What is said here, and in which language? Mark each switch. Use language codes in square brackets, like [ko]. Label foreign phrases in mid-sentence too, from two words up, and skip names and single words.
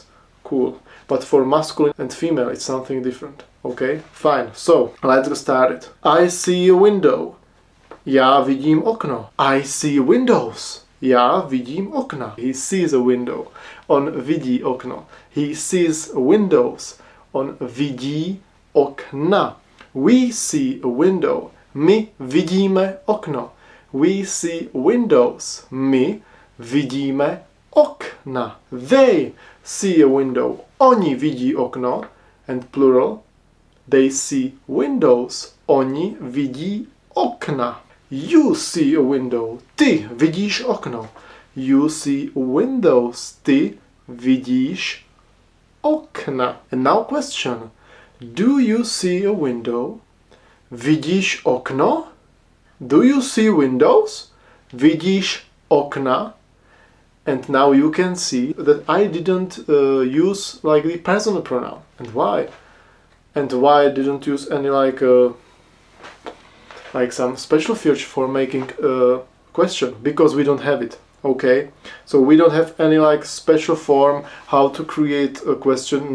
[en] Cool. But for masculine and female it's something different. Okay, fine. So let's get started. I see a window. [cs] Já vidím okno. [en] I see windows. [cs] Já vidím okna. [en] He sees a window. [cs] On vidí okno. [en] He sees windows. [cs] On vidí okna. [en] We see a window. [cs] My vidíme okno. [en] We see windows. [cs] My vidíme okna. [en] They see a window. [cs] Oni vidí okno. [en] And plural. They see windows. [cs] Oni vidí okna. [en] You see a window. [cs] Ty vidíš okno. [en] You see windows. [cs] Ty vidíš okna. [en] And now question. Do you see a window? [cs] Vidíš okno? [en] Do you see windows? [cs] Vidíš okna? [en] And now you can see that I didn't use like the personal pronoun. And why? And why I didn't use any like some special feature for making a question? Because we don't have it. Okay, so we don't have any like special form how to create a question.